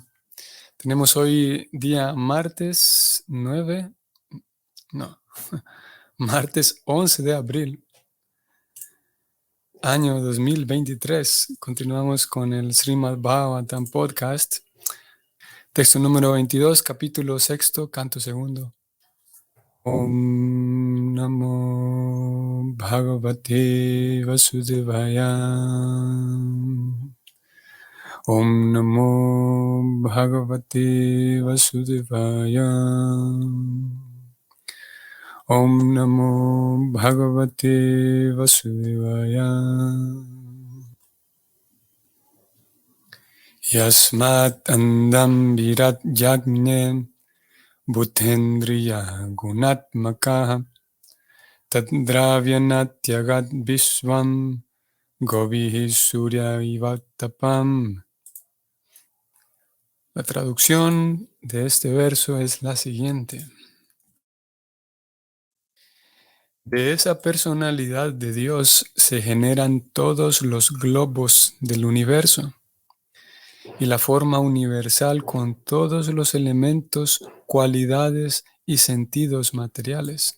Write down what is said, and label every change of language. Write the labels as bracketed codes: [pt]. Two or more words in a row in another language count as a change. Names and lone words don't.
[es] Tenemos hoy día martes 9, no, martes 11 de abril, año 2023. Continuamos con el Srimad Bhagavatam Podcast, texto número 22, capítulo sexto, canto segundo. [sa] Om Namo Bhagavate Vasudevaya. Om Namo Bhagavate Vasudevaya. Om Namo Bhagavate Vasudevaya. Yasmat Andam Virat Yagne Bhutendriya Gunatmakaha Tadravyanatyagat Vishwam Govihi Surya Ivatapam. [es] La traducción de este verso es la siguiente. De esa personalidad de Dios se generan todos los globos del universo y la forma universal con todos los elementos, cualidades y sentidos materiales.